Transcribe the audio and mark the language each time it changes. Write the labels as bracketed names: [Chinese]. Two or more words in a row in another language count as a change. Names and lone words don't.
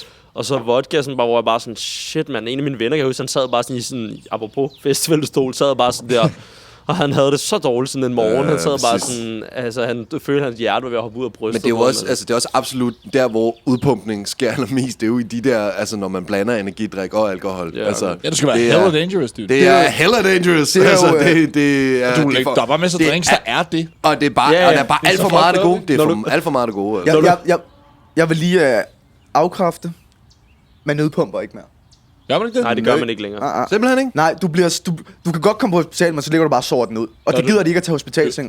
[Danish] Og så vodka, sådan bare, hvor jeg bare sådan, [English] shit, man. [Danish] En af mine venner, jeg huske, han sad bare sådan i sådan, apropos festivalstol, sad bare sådan der... Og han havde det så dårligt sådan en morgen. Han sad bare sådan... Altså, han følte, hans hjerte var ved at hoppe ud af brystet. Men det er jo også, altså, det er også absolut der, hvor udpumpningen sker allermest. Det er jo i de der, altså når man blander energidrik og alkohol. Ja, altså, Ja, det skal være det er- [English] hella dangerous, dude. [Danish] Det er [English] hella dangerous. [Danish] det er altså, jo, det er... Du det er for- der er bare masser af det drinks, der er det. Og det er bare, Ja, ja. og der er bare Det er alt så for meget af det fucked gode. up, Det er Når alt for meget af det gode. Altså. Jeg vil lige afkræfte. Man nødpumper ikke mere. Gør man ikke det? Nej, det gør man ikke længere. Simpelthen ikke? Nej, du kan godt komme på hospital, men så ligger du bare og sover den ud. Og det gider de ikke at tage hospitalseng.